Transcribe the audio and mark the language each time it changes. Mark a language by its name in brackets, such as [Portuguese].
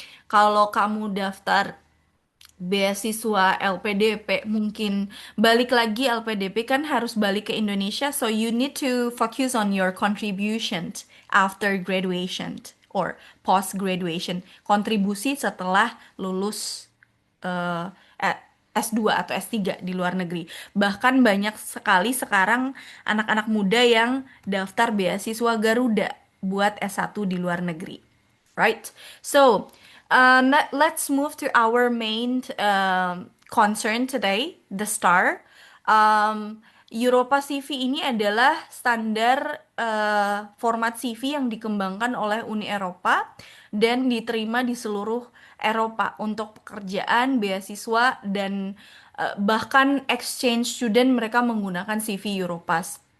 [Indonesian] Kalau kamu daftar beasiswa LPDP, mungkin balik lagi, LPDP kan harus balik ke Indonesia, [English] so you need to focus on your contributions after graduation or post graduation, [Indonesian] kontribusi setelah lulus eh, eh, S2 atau S3 di luar negeri. Bahkan banyak sekali sekarang anak-anak muda yang daftar beasiswa Garuda buat S1 di luar negeri. [English] Right? So, let's move to our main concern today, the STAR. [Indonesian] Europa CV ini adalah standar format CV yang dikembangkan oleh Uni Eropa dan diterima di seluruh Eropa untuk pekerjaan, beasiswa, dan bahkan exchange student mereka menggunakan CV Europass.